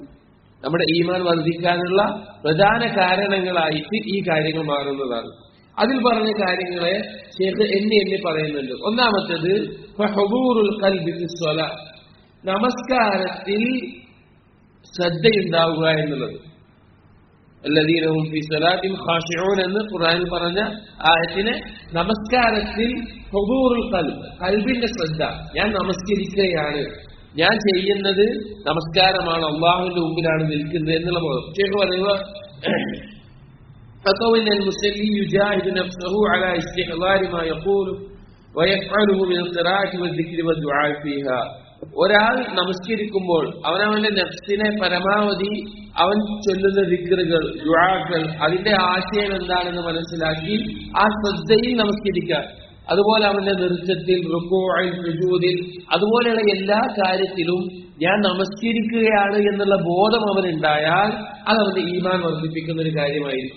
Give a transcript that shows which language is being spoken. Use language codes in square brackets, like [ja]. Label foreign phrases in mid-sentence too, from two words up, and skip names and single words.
[ml] നമ്മുടെ ഈമാൻ വർദ്ധിക്കാനുള്ള പ്രധാന കാരണങ്ങളായിട്ട് ഈ കാര്യങ്ങൾ മാറുന്നതാണ്. അതിൽ പറഞ്ഞ കാര്യങ്ങളെ ശൈഖ് എണ്ണി പറയുന്നുണ്ട്. ഒന്നാമത്തേത് [ar] فحضور القلب في الصلاة, [ml] നമസ്കാരത്തിൽ ശ്രദ്ധയുണ്ടാവുക എന്നുള്ളത്. [ar] الذين هم في صلاتهم خاشعون [ml] എന്ന് ഖുർആനിൽ പറഞ്ഞ ആയത്തിനെ നമസ്കാരത്തിൽ [ar] حضور القلب, [ml] ഖൽബിന്റെ ശ്രദ്ധ. ഞാൻ നമസ്കരിക്കുകയാണ്, ഞാൻ ചെയ്യുന്നത് നമസ്കാരമാണ്, അല്ലാഹുവിന്റെ മുമ്പിലാണ് നിൽക്കുന്നത് എന്നുള്ള ബോധം. ശൈഖ് പറയുക [ar] فكون المصلي يجاهد نفسه على استحضار ما يقول ويفعله من القراءة والذكر والدعاء فيها. [ml] ഒരാൾ നമസ്കരിക്കുമ്പോൾ അവനവന്റെ നഫ്സിനെ പരമാവധി അവൻ ചൊല്ലുന്ന ദിക്റുകൾ, ദുആകൾ, അതിന്റെ ആശയം എന്താണെന്ന് മനസ്സിലാക്കി ആ ശ്രദ്ധയിൽ നമസ്കരിക്കുക. അതുപോലെ അവന്റെ നൃത്തത്തിൽ, റുകൂഇൽ, സുജൂദിൽ, അതുപോലെയുള്ള എല്ലാ കാര്യത്തിലും ഞാൻ നമസ്കരിക്കുകയാണ് എന്നുള്ള ബോധം അവനുണ്ടായാൽ അത് അവന്റെ ഈമാൻ വർദ്ധിപ്പിക്കുന്ന ഒരു കാര്യമായിരിക്കും.